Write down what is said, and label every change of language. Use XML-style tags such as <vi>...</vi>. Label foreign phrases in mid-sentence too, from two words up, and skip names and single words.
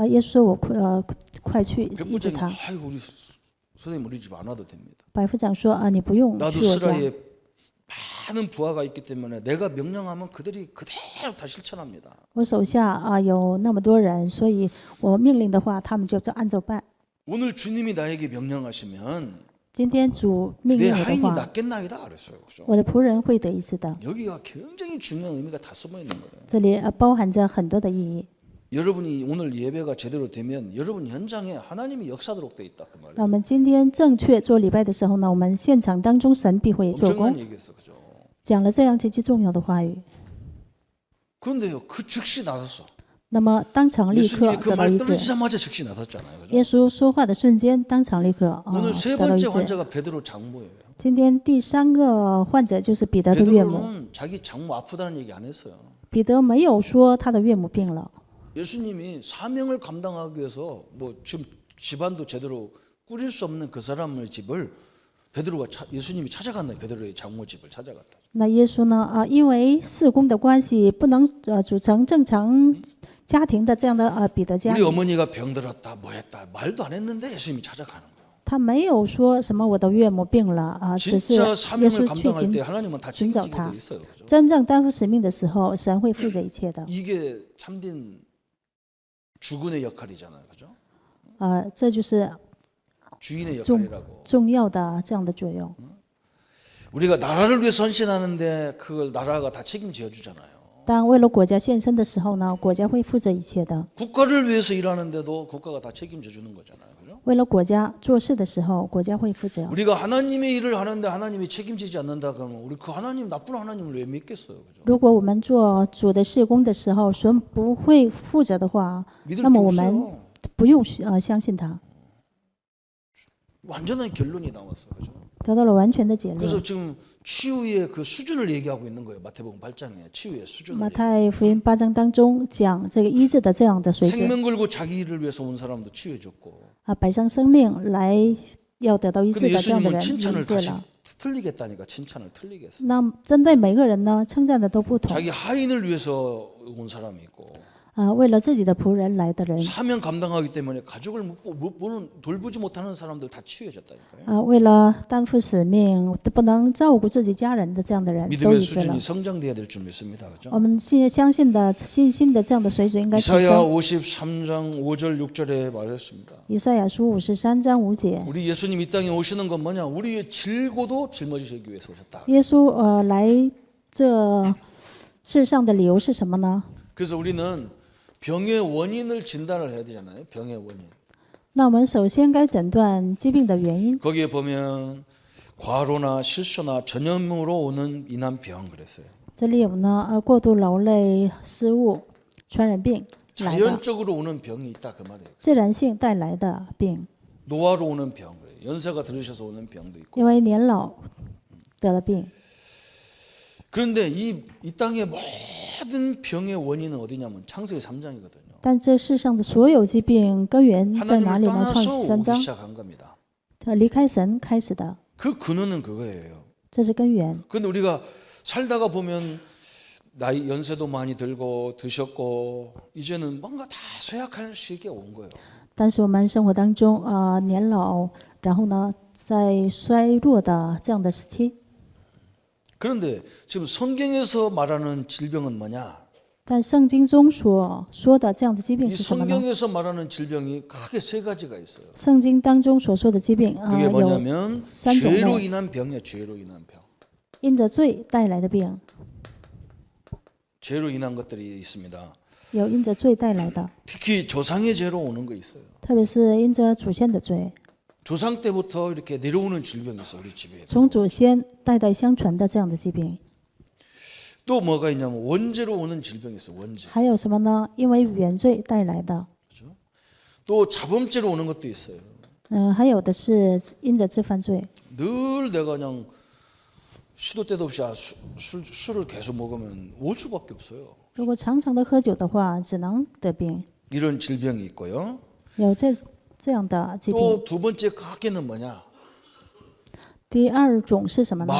<zh>耶稣说我快去医治</zh> <ko>백부장이</ko> <zh>他。</zh> <ko>아이고 우리 선생님 우리 집 안 와도 됩니다.</ko> <zh>百夫长说你不用</zh> <ko>나도</ko> <zh>去我家，</zh> <ko>스라에 많은 부하가 있기 때문에 내가 명령하면 그들이 그대로 다 실천합니다.</ko> <zh>我手下有那么多人，所以我命令的话，他们就按照办。</zh> <ko>오늘 주님이 나에게 명령하시면</ko> <zh>今天主命</zh> <ko>내</ko> <zh>令我的</zh> <ko>하인이</ko> <zh>话，</zh> <ko>낫겠나이다 그랬어요. 그죠?</ko> <zh>我的仆人会得医治的。</zh> <ko>여기가 굉장히 중요한 의미가 다 숨어 있는 거예요.</ko> <zh>这里包含着很多的意义。</zh> <ko>여러분이 오늘 예배가 제대로 되면 여러분 현장에 하나님이 역사도록 돼 있다 그</ko> <zh>那</zh> <ko>말이에요.</ko> <zh>我们今天正确做礼拜的时候呢，我们现场当中神必会做工</zh> <ko>엄청난 ， 얘기였어, 그죠?</ko> <zh>讲了这样极其重要的话语。</zh> <ko>그런데요, 그 즉시 나섰어.</ko> <zh>那么当场立刻</zh> <ko>예수님이 그</ko> <zh>得到</zh> <ko>말</ko> <zh>医治。</zh> <ko>떨어지자마자 즉시 나섰잖아요,</ko> <zh>耶</zh> <ko>그죠?</ko> <zh>稣说话的瞬间，当场立刻</zh> <ko>오늘 세</ko> <zh>得到医</zh> <ko>번째</ko> <zh>治。</zh> <ko>환자가 베드로 장모예요.</ko> <zh>今天第3个患者就是彼得的岳母。</zh> <ko>베드로는 자기 장모 아프다는 얘기 안 했어요.</ko> <zh>彼得没有说他的岳母病了。</zh> <ko>예수님이 사명을 감당하기 위해서 뭐 지금 집안도 제대로 꾸릴 수 없는 그 사람의 집을 예수님이 찾아간 거예요. 베드로의 장모 집을 찾아갔다.</ko> <zh>那耶稣呢？因为事工的关系，不能组成正常家庭的这样的彼得家</zh> <ko>우리</ko> <zh>里。</zh> <ko>어머니가 병들었다, 뭐했다 말도 안 했는데 예수님이 찾아가는 거예요.</ko> <zh>他没有说什么我的岳母病了只是</zh> <ko>진짜</ko> <zh>耶</zh> <ko>사명을</ko> <zh>稣去</zh> <ko>감당할 때 하나님은 다</ko> <zh>寻找</zh> <ko>책임지게</ko> <zh>他</zh> <ko>돼 。 있어요. 그죠?</ko> <zh>真正担负使命的时候，神会负责一切的。</zh> <ko>이게 참된 주군의 역할이잖아요. 그죠?</ko> <zh>这就是</zh> <ko>주인의 역할이라고.</ko> <zh>重要的这样的作用。</zh> <ko>우리가 나라를 위해 헌신하는데 그걸 나라가 다 책임져 주잖아요.</ko> <zh>当为了国家献身的时候呢，国家会负责一切的。</zh> <ko>국가를 위해서 일하는데도 국가가 다 책임져 주는 거잖아요. 그죠?</ko> <zh>为了国家做事的时候，国家会负责。</zh> <ko>우리가 하나님의 일을 하는데 하나님이 책임지지 않는다 그러면 우리 그 하나님 나쁜 하나님을 왜 믿겠어요? 그죠?</ko> <zh>如果我们做主的事工的时候，神不会负责的话，</zh> <ko>믿을</ko> <zh>那</zh> <ko>게</ko> <zh>么我们</zh> <ko>없어요.</ko> <zh>不用相信他，</zh> <ko>완전한 결론이 나왔어요. 그죠?</ko> <zh>得到了完全的结论。</zh> <ko>그래서 지금 치유의 그 수준을 얘기하고 있는 거예요. 마태복음 8장에 치유의 수준을.</ko> <zh>马太福音8章当中讲这个医治的这样的水准</zh> <ko>생명 걸고 자기를 위해서 온 사람도 치유해 줬고.</ko> <zh>摆上生命来要得到医治</zh> <ko>근데</ko> <zh>的这样的</zh> <ko>예수님은</ko> <zh>人医</zh> <ko>칭찬을</ko> <zh>治</zh> <ko>다시</ko> <zh>了。</zh> <ko>틀리겠다니까 칭찬을 틀리겠어.</ko> <zh>那针对每个人呢，称赞的都不同</zh> <ko>자기 하인을 위해서 온 사람이 있고</ko> <zh>为了自己的仆人来的人</zh> <ko>사명 감당하기 때문에 가족을 돌보지 못하는 사람들 다 치유해졌다니까요.</ko> <zh>为了担负使命不能照顾自己家人的这样的人都</zh> <ko>믿음의</ko> <zh>医治了</zh> <ko>수준이 。 성장돼야 될 줄 믿습니다. 그죠?</ko> <zh>我们相信的信心的这样的水准应该提</zh> <ko>이사야</ko> <zh>升。</zh> <ko>53장 5절 6절에 말했습니다.</ko> <zh>以赛亚书53章5节，</zh> <ko>우리 예수님 이 땅에 오시는 건 뭐냐? 우리의 질고도 짊어지시기 위해서 오셨다.</ko> <zh>耶稣来这世上的理由是什么呢？</zh> <ko>그래서 우리는 병의 원인을 진단을 해야 되잖아요. 병의 원인.</ko> <zh>那我们首先该诊断疾病的原因。</zh> <ko>거기에 보면 과로나 실수나 전염으로 오는 인한병 그랬어요.</ko> <zh>这里有呢，过度劳累、失误、传染病来的，</zh> <ko>자연적으로 오는 병이 있다 그 말이에요.</ko> <zh>自然性带来的病，</zh> <ko>노화로 오는 병, 연세가 들으셔서 오는 병도 있고.</ko> <zh>因为年老得了病。</zh> <ko>그런데 이 땅의 모든 병의 원인은 어디냐면 창세기 3장이거든요.</ko> <zh>但这世上的所有疾病根源在哪</zh> <ko>하나님을</ko> <zh>里呢？创</zh> <ko>떠나서</ko> <zh>世3</zh> <ko>오기</ko> <zh>章，</zh> <ko>시작한 겁니다.</ko> <zh>离开神开始的，</zh> <ko>그 근원은 그거예요.</ko> <zh>这是根源。</zh> <ko>그런데 우리가 살다가 보면 나이 연세도 많이 들고 드셨고 이제는 뭔가 다 쇠약할 시기에 온 거예요.</ko> <zh>但是我们生活当中年老，然后呢，在衰弱的这样的时期。</zh> <ko>그런데 지금 성경에서 말하는 질병은 뭐냐?</ko> <zh>但圣经中所说的这样的疾病</zh> <ko>이</ko> <zh>是什么呢？</zh> <ko>성경에서 말하는 질병이 크게 세 가지가 있어요.</ko> <zh>圣经当中所说的疾病</zh> <ko>그게</ko> <zh>有</zh> <ko>뭐냐면</ko> <zh>3种</zh> <ko>죄로</ko> <zh>类，</zh> <ko>인한 병이에요. 죄로 인한 병.</ko> <zh>因着罪带来的病，</zh> <ko>죄로 인한 것들이 있습니다.</ko> <zh>有因着罪带来的，</zh> <ko>특히 조상의 죄로 오는 거 있어요.</ko> <zh>特别是因着祖先的罪，</zh> <ko>조상 때부터 이렇게 내려오는 질병이 있어 우리 집에.</ko> <zh>从祖先代代相传的这样的疾病。</zh> <ko>또 뭐가 있냐면 원죄로 오는 질병이 있어. 원죄.</ko> <zh>还有什么呢？因为原罪带来的，</zh> <ko>그렇죠? 또 자범죄로 오는 것도 있어요.</ko> <zh>还有的是因着自犯罪。</zh> <ko>늘 내가 그냥 시도 때도 없이 술을 계속 먹으면 올 수밖에 없어요.</ko> <zh>如果常常的喝酒的话，只能得病。</zh> <ko>이런 질병이 있고요.</ko> <zh>有这样的疾病。</zh> <ko>또 두 번째 크게는 뭐냐?</ko> <zh>第二种是什么呢？</zh>